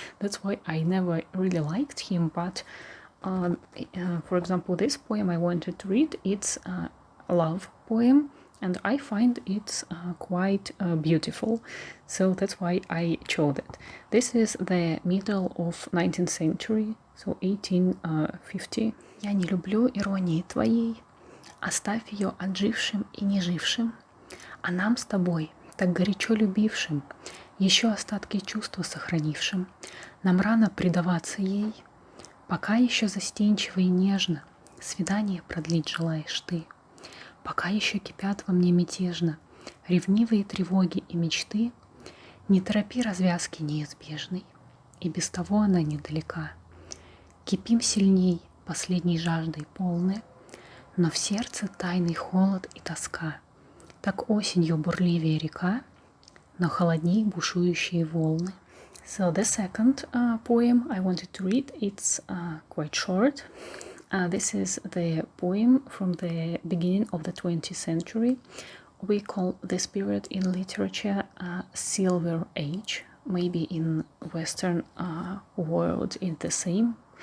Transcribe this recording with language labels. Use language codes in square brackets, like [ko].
[en] That's why I never really liked him. But for example, this poem I wanted to read, it's a love poem, and I find it's quite beautiful, so that's why I chose it. This is the middle of 19th century, so 1850. [ru] Я не люблю иронии твоей, оставь ее отжившим и нежившим, а нам с тобой, так горячо любившим, еще остатки чувства сохранившим, нам рано предаваться ей, пока еще застенчиво и нежно свидание продлить желаешь ты, пока еще кипят во мне мятежно ревнивые тревоги и мечты, не торопи развязки неизбежной, и без того она недалека. Кипим сильней последней жаждой полны, но в сердце тайный холод и тоска. Так осенью бурливее река, но холодней бушующие волны. [en] So the second poem I wanted to read, it's quite short. This is the poem from the beginning of the 20th century. We call this period in literature Silver Age. Maybe in Western world it's the same.